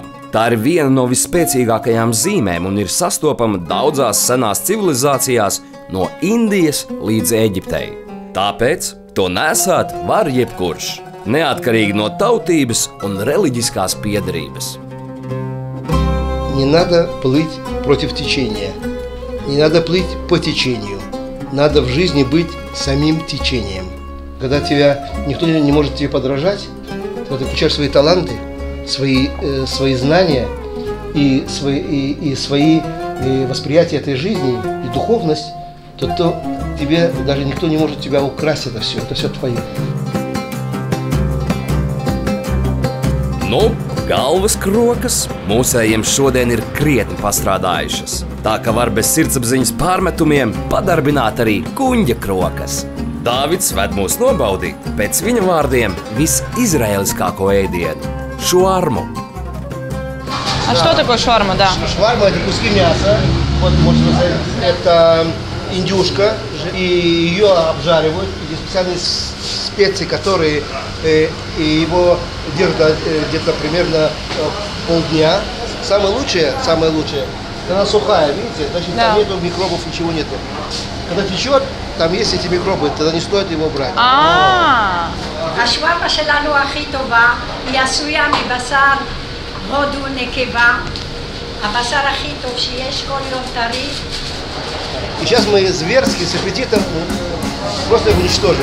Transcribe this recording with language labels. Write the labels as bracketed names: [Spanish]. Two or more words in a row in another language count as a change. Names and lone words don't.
[Latvian] Tā ir viena no visspēcīgākajām zīmēm un ir sastopama daudzās senās civilizācijās no Indijas līdz Eģiptei. Tāpēc to nesāt var jebkurš, neatkarīgi no tautības un reliģiskās piederības. [Russian] Не надо плыть против течения. Не надо плыть по течению. Надо в жизни быть самим течением. Когда никто не может тебе подражать, когда ты включаешь свои таланты, свои знания и свои восприятия этой жизни и духовность, то тебе даже никто не может тебя украсть это все твое. [Latvian] Nu, galvas krokas mūsējiem šodien ir krietni pastrādājušas. Tā ka var bez sirdsapziņas pārmetumiem padarbināt arī kuņģa krokas. Dāvids ved mūs nobaudīt pēc viņa vārdiem visizraeliskāko ēdienu – šuarmu. [Russian] А что такое шварма, да? Шварма – это куски мяса. Вот, можно сказать, это индюшка. И ее обжаривают. Есть специальные специи, которые его держат где-то примерно полдня. Самое лучшее, она сухая, видите? Значит, там нету микробов, ничего нету. Когда течет, там есть эти микробы, тогда не стоит его брать. [Hebrew] השווארמה שלנו הכי טובה, היא עשויה מבשר הודו נקבה, הבשר הכי טוב שיש, כל יום טרי. [Russian] И сейчас мы зверски, с аппетитом просто его уничтожим.